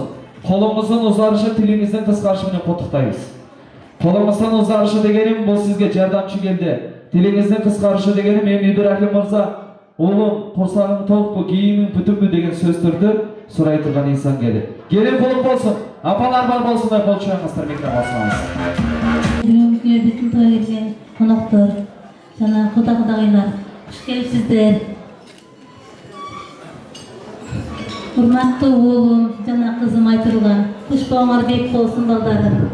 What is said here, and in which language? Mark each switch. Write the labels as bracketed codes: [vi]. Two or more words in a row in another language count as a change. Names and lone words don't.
[ky] Колуңуздун узарышы, тилиңиздин кыскарышы менен куттуктайбыз. Колуңуздун узарышы дегеним бул сизге жардамчы келди. Тилиңиздин кыскарышы дегеним эми Ибрахим мырза, уулум, курсагың токпу, кийимиң бүтүнбү деген сөздөрдү сурай турган инсан келди. Келин кулук болсын, апалар бар болсын деп болчуңуздар микрофонуңузду. Бүгүнкү биздин тойга келген коноктор, жана кудагайлар, куш келипсиздер. Урматтуу уулум жана кызым айтылган, куш бооңор бек болсун балдарым.